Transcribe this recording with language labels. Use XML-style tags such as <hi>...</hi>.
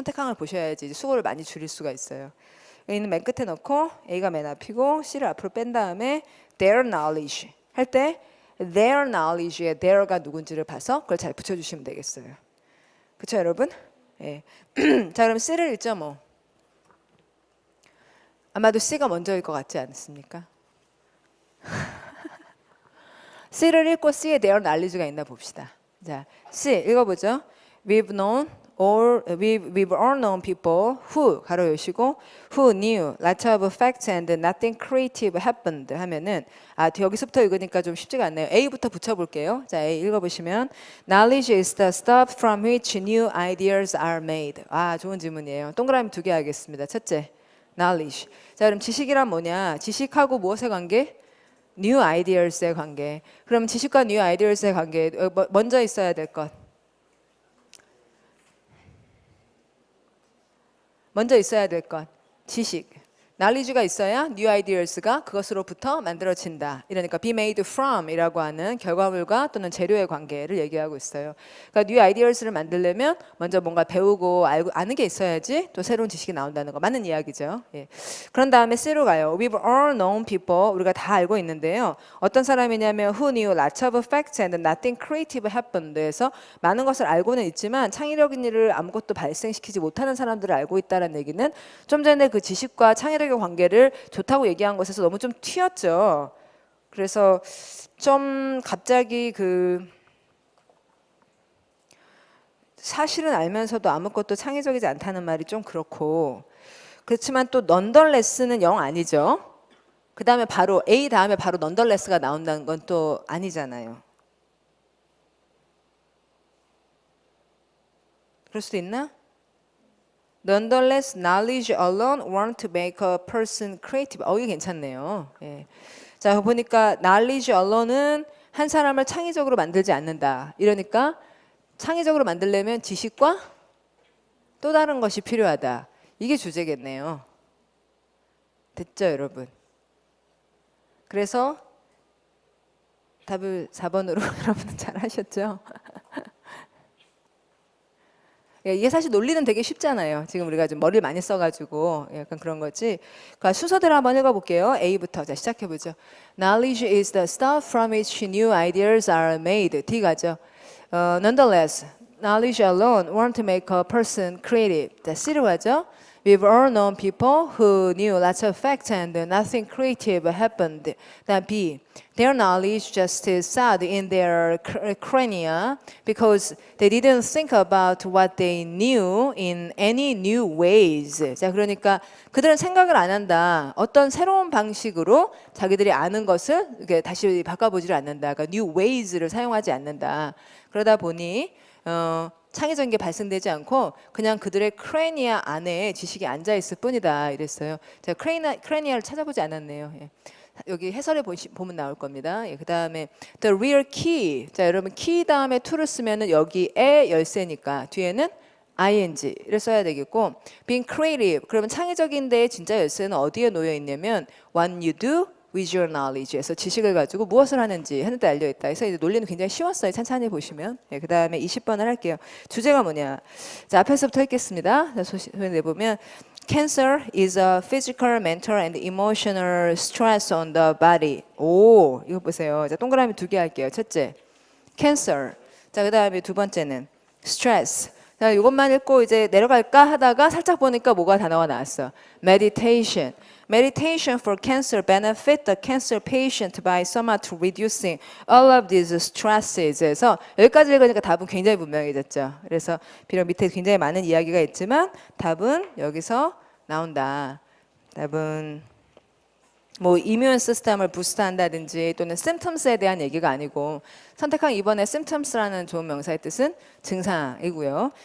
<ko>선택항을 보셔야지 수고를 많이 줄일 수가 있어요. A는 맨 끝에 넣고 A가 맨 앞이고 C를 앞으로 뺀 다음에 their knowledge 할 때 their knowledge에 their가 누군지를 봐서 그걸 잘 붙여주시면 되겠어요. 그렇죠 여러분? 예. 자 그럼 C를 1.5 아마도 C가 먼저일 것 같지 않습니까? C를 읽고 C에 their knowledge가 있나 봅시다. 자, C 읽어보죠.</ko> <en>We've all known people who</en> <ko>가로 여시고</ko> <en>who knew lots of facts and nothing creative happened</en> <ko>하면은 여기서부터 읽으니까 좀 쉽지가 않네요. A부터 붙여볼게요. 자, A 읽어보시면</ko> <en>knowledge is the stuff from which new ideas are made.</en> <ko>좋은 질문이에요. 동그라미 2개 하겠습니다. 첫째, knowledge. 자, 그럼 지식이란 뭐냐? 지식하고 무엇의 관계? new ideas의 관계. 그럼 지식과 new ideas의 관계 먼저 있어야 될 것. 먼저 있어야 될 것. 지식. knowledge가 있어야 new ideas가 그것으로부터 만들어진다. 이러니까 be made from 이라고 하는 결과물과 또는 재료의 관계를 얘기하고 있어요. 그러니까 new ideas를 만들려면 먼저 뭔가 배우고 알고 아는 게 있어야지 또 새로운 지식이 나온다는 거 맞는 이야기죠. 예. 그런 다음에 C로 가요.</ko> <en>We've all known people.</en> <ko>우리가 다 알고 있는데요. 어떤 사람이냐면</ko> <en>who knew lots of facts and nothing creative happened.</en> <ko>해서 많은 것을 알고는 있지만 창의적인 일을 아무것도 발생시키지 못하는 사람들을 알고 있다는 얘기는 좀 전에 그 지식과 창의력의 관계를 좋다고 얘기한 것에서 너무 좀 튀었죠. 그래서 좀 갑자기 그 사실은 알면서도 아무것도 창의적이지 않다는 말이 좀 그렇고 그렇지만 또 nonetheless는 영 아니죠. 그 다음에 바로 A 다음에 바로 nonetheless가 나온다는 건 또 아니잖아요. 그럴 수도 있나?</ko> <en>Nonetheless, knowledge alone won't make a person creative.</en> <ko>이게 괜찮네요. 예. 자, 보니까 knowledge alone은 한 사람을 창의적으로 만들지 않는다. 이러니까 창의적으로 만들려면 지식과 또 다른 것이 필요하다. 이게 주제겠네요. 됐죠, 여러분? 그래서 답을 4번으로 여러분 잘 하셨죠? 이게 사실 논리는 되게 쉽잖아요. 지금 우리가 좀 머리를 많이 써가지고 약간 그런 거지. 그러니까 순서대로 한번 읽어볼게요. A부터 자 시작해보죠.</ko> <en>Knowledge is the stuff from which new ideas are made.</en> <ko>D 가죠.</ko> <en>Nonetheless, knowledge alone won't make a person creative.</en> <ko>자 C로 가죠.</ko> <en>We've all known people who knew lots of facts and nothing creative happened. Then B, their knowledge just sat in their crania because they didn't think about what they knew in any new ways.</en> <ko>자, 그러니까 그들은 생각을 안 한다. 어떤 새로운 방식으로 자기들이 아는 것을 이렇게 다시 바꿔보지를 않는다. 그러니까 new ways를 사용하지 않는다. 그러다 보니 창의적인 게 발생되지 않고 그냥 그들의 크레니아 안에 지식이 앉아 있을 뿐이다 이랬어요. 제가 크레니아를 찾아보지 않았네요. 예. 여기 해설에 보면 나올 겁니다. 예, 그 다음에 the real key. 자 여러분 key 다음에 to를 쓰면은 여기에 열쇠니까 뒤에는 ing를 써야 되겠고 being creative. 그러면 창의적인 데에 진짜 열쇠는 어디에 놓여 있냐면</ko> <en>what you do with your knowledge</en> <ko>에서 지식을 가지고 무엇을 하는지 하는 데 알려있다. 그래서 이제 논리는 굉장히 쉬웠어요. 천천히 보시면. 예, 그 다음에 20번을 할게요. 주제가 뭐냐. 자, 앞에서부터 읽겠습니다. 자, 소리 내보면</ko> <en>Cancer is a physical, mental, and emotional stress on the body.</en> <ko>오, 이거 보세요. 자, 동그라미 2개 할게요. 첫째, cancer. 자, 그 다음에 두 번째는 stress. 자, 이것만 읽고 이제 내려갈까 하다가 살짝 보니까 뭐가 단어가 나왔어.</ko> <en>meditation. Meditation for cancer benefit the cancer patient by somewhat reducing all of these stresses.</en> <ko>그래서 여기까지 읽으니까 답은 굉장히 분명해졌죠. 그래서 비록 밑에 굉장히 많은 이야기가 있지만 답은 여기서 나온다. 답은 뭐 이뮤н 시스템을 부스트한다든지 또는 symptoms에 대한 얘기가 아니고 선택한 2번의 symptoms라는 좋은 명사의 뜻은 증상이고요.</ko>